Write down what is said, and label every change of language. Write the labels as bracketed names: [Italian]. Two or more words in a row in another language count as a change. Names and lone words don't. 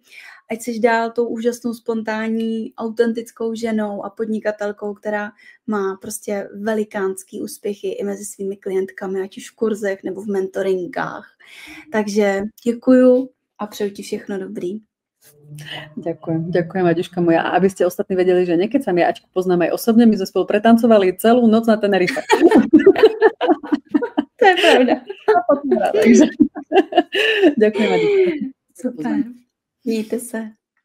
[Czech] Ať jsi dál tou úžasnou, spontánní, autentickou ženou a podnikatelkou, která má prostě velikánský úspěchy i mezi svými klientkami, ať už v kurzech nebo v mentorinkách. Takže děkuju a přeju ti všechno dobrý. [Slovak] Ďakujem, Aďuška moja. A aby ste ostatní vedeli, že niekedy sa ja Aďku poznám aj osobne, my sme spolu pretancovali celú noc na Tenerife. To je pravda. Ďakujem, Aďuška. [Czech] Super. Mějte se.